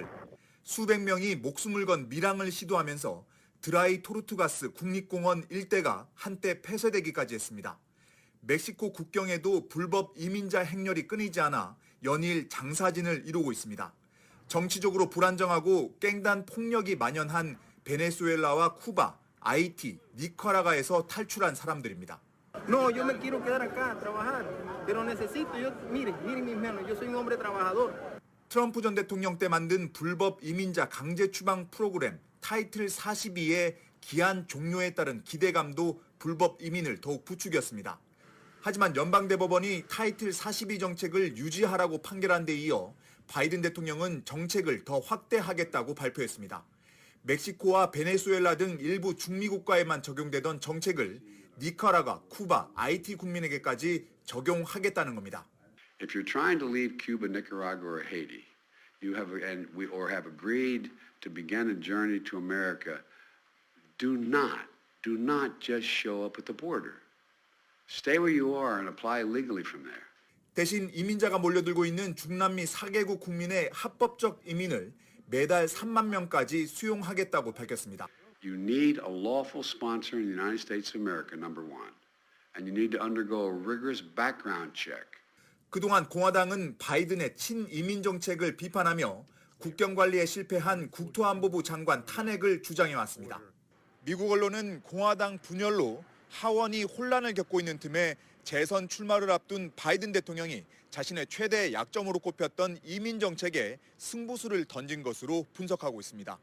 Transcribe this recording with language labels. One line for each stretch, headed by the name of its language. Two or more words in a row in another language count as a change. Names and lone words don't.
Korean: 수백 명이 목숨을 건 밀항을 시도하면서 드라이 토르투가스 국립공원 일대가 한때 폐쇄되기까지 했습니다. 멕시코 국경에도 불법 이민자 행렬이 끊이지 않아 연일 장사진을 이루고 있습니다. 정치적으로 불안정하고 깽단 폭력이 만연한 베네수엘라와 쿠바, 아이티, 니카라과에서 탈출한 사람들입니다.
Spanish: No, yo me quiero quedar acá a trabajar, pero necesito, miren mis manos, yo soy un hombre trabajador.
Korean: 트럼프 전 대통령 때 만든 불법 이민자 강제 추방 프로그램 타이틀 42의 기한 종료에 따른 기대감도 불법 이민을 더욱 부추겼습니다. 하지만 연방대법원이 타이틀 42 정책을 유지하라고 판결한 데 이어 바이든 대통령은 정책을 더 확대하겠다고 발표했습니다. 멕시코와 베네수엘라 등 일부 중미 국가에만 적용되던 정책을 니카라과, 쿠바, 아이티 국민에게까지 적용하겠다는 겁니다.
English: If you're trying to leave Cuba, Nicaragua, or Haiti, or have agreed to begin a journey to America, do not just show up at the border. Stay where you are and apply legally from there.
Korean: 대신 이민자가 몰려들고 있는 중남미 4개국 국민의 합법적 이민을 매달 3만 명까지 수용하겠다고 밝혔습니다.
English: You need a lawful sponsor in the United States of America, number one. And you need to undergo a rigorous background check.
Korean: 그동안 공화당은 바이든의 친이민 정책을 비판하며 국경 관리에 실패한 국토안보부 장관 탄핵을 주장해왔습니다. 미국 언론은 공화당 분열로 하원이 혼란을 겪고 있는 틈에 재선 출마를 앞둔 바이든 대통령이 자신의 최대 약점으로 꼽혔던 이민 정책에 승부수를 던진 것으로 분석하고 있습니다.